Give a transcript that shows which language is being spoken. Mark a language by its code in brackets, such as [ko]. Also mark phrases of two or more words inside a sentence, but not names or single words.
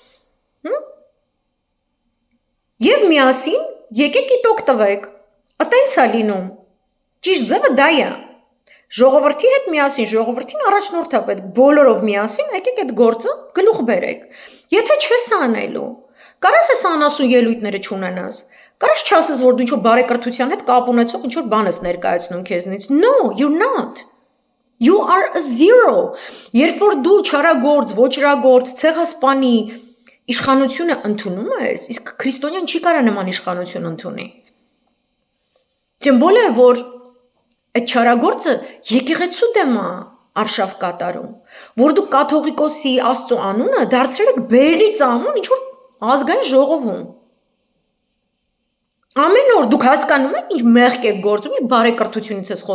[hy] եւ միասին եկեք իտոք տվեք։ Այտենց է լինում։ Ճիշտ ձևը դա է։ Ժողովրդի հետ միասին, ժողովրդին առաջնորդ է պետք, բոլորով միասին եկեք այդ գործը գլուխ բերեք։ Եթե չես անելու, կարաս ես անասուն ելույթները չունենաս, կարաս չասես, որ դու ինչ-որ բարեկրթության հետ կապ ունեցող ինչ-որ բան ես ներկայացնում քեզնից։ [en] No, you're not. You are a zero. [hy] Երբ որ դու չարագործ, ոչրագործ, ցեղասպանի իշխանությունը ընդունում ես, իսկ քրիստոնյան չի կարա նման իշխանություն ընդունի։ [ru] тем более [hy] որ այդ չարագործը եկեղեցու դեմ է արշավ կատարում, որ դու կաթողիկոսի Աստծո անունը դարձրել եք բերրի ծամոն ինչ-որ ազգային ժողովում։ Ամեն օր դուք հասկանում եք ինչ մեղք եք գործում, ինչ բարեկրթությունից ես